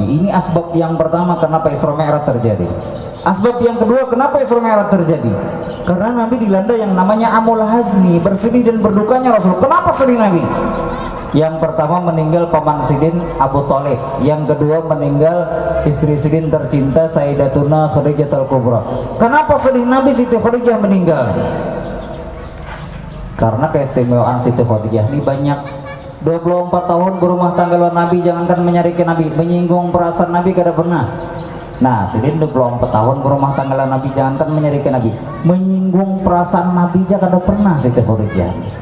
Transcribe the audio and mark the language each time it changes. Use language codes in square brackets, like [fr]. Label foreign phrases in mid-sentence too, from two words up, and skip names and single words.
[id] Ini asbab yang pertama kenapa Isra Mi'raj terjadi. Asbab yang kedua kenapa Isra Mi'raj terjadi, karena Nabi dilanda yang namanya [ar] amul hazni, [id] bersedih dan berdukanya Rasul. Kenapa sedih Nabi? Yang pertama meninggal paman Sidin Abu Thalib, yang kedua meninggal istri Sidin tercinta Sayyidatuna Khadijatul Kubra. Kenapa sedih Nabi Siti Khadijah meninggal? Karena keistimewaan Siti Khadijah ini banyak. 24 tahun berumah tangga lawan Nabi, jangankan menyarikan Nabi, menyinggung perasaan Nabi kada pernah. Nah Sidin 24 tahun berumah tangga lawan Nabi, jangankan menyarikan Nabi, menyinggung perasaan Nabi aja kada pernah Siti Khadijah.